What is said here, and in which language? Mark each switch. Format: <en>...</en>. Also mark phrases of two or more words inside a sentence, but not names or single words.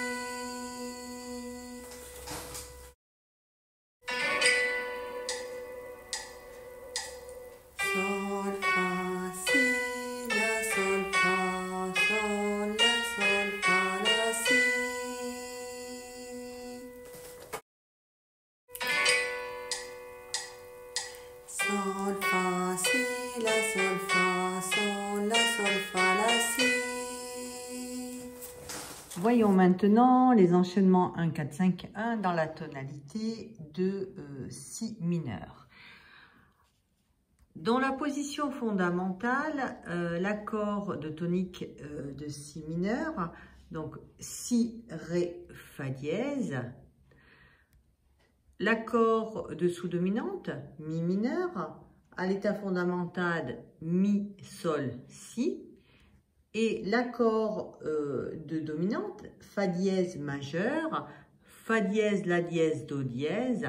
<fr>Sol, fa, si, la, sol, fa, sol, la, sol, fa, la, si. Sol, fa, si, la, sol, fa, sol, la, sol, fa, la, si. Voyons maintenant les enchaînements 1, 4, 5, 1 dans la tonalité de Si mineur. Dans la position fondamentale, l'accord de tonique de Si mineur, donc Si, Ré, Fa dièse, l'accord de sous-dominante, Mi mineur, à l'état fondamental, Mi, Sol, Si, et l'accord de dominante, Fa dièse majeur, Fa dièse, La dièse, Do dièse.</fr>